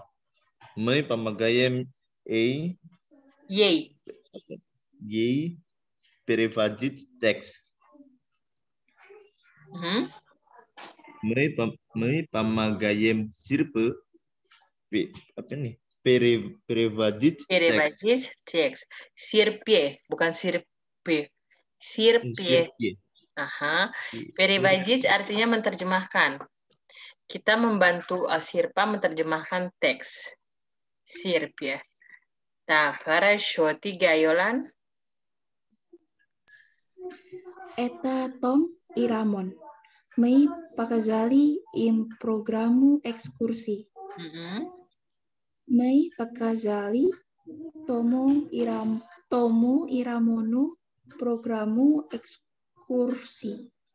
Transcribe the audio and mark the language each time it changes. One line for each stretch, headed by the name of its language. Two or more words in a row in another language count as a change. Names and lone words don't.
Russian: Мы помогаем ей переводить текст. Мы помогаем Сирпе переводить текст.
Indonesian: Sirpe, bukan sirpe. Sirpe. Aha. Переводить artinya menerjemahkan. Kita membantu Sirpa menerjemahkan teks. Sirpe.
Russian: Так, хорошо. 3, Yolan. Это Том и Рамон. Мы показали им программу экскурсий. Мы показали Тому и Рамону программу экскурсий.